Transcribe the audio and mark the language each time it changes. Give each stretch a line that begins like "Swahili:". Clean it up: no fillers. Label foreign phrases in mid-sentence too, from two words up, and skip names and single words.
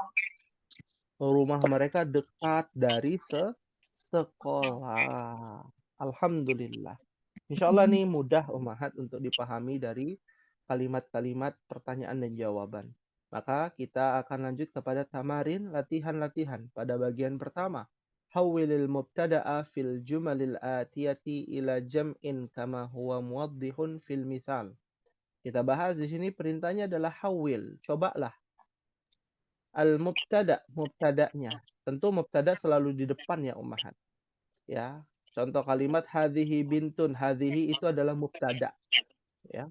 Indonesian: Rumah mereka dekat dari sekolah. Alhamdulillah. Insya Allah nih mudah Ummahat untuk dipahami dari kalimat-kalimat pertanyaan dan jawaban. Maka kita akan lanjut kepada tamarin, latihan-latihan pada bagian pertama.
Arabic: حول المبتدأ في الجمل الآتية إلى جمع كما هو موضح في المثال.
Indonesian: Kita bahas di sini perintahnya adalah hawwil. Cobalah. Al-mubtada, mubtada'nya. Tentu mubtada selalu di depan ya Ummahat. Ya. Contoh kalimat
Arabic: هذه بنت.
Indonesian: Hadhihi itu adalah mubtada. Ya.